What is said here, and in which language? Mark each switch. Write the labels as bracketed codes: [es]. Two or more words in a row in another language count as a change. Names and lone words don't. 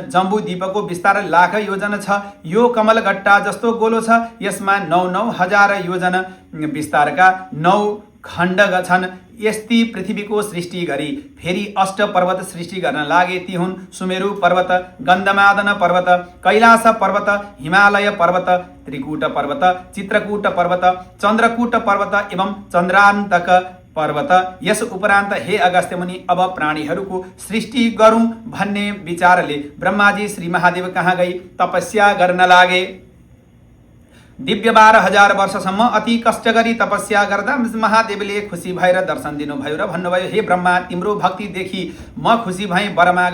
[ne] जम्बू द्वीपको विस्तार लाख योजन छ, यो कमलगट्टा जस्तो गोलो छ। यसमा 9,000 योजन विस्तारका 9 खण्ड छन्। यस्ती पृथ्वीको सृष्टि गरी फेरि 8 पर्वत सृष्टि गर्न लागे ती हुन् सुमेरु पर्वत, गन्धमादन पर्वत, कैलाश पर्वत, हिमालय पर्वत, त्रिकूट पर्वत, चित्रकूट पर्वत, चन्द्रकूट पर्वत एवं चन्द्रान्तक पर्वत। यस उपरान्त हे अगस्त्य मुनि अब प्राणीहरूको सृष्टि गरौँ भन्ने विचारले ब्रह्माजी श्री महादेव कहाँ गई तपस्या गर्न लागे। दिव्य 12,000 वर्षसम्म अति कष्ट गरी तपस्या गर्दा महादेवले खुसी भएर दर्शन दिनुभयो र भन्नुभयो, हे ब्रह्मा, तिम्रो भक्ति देखि म खुसी भएँ, वर माग।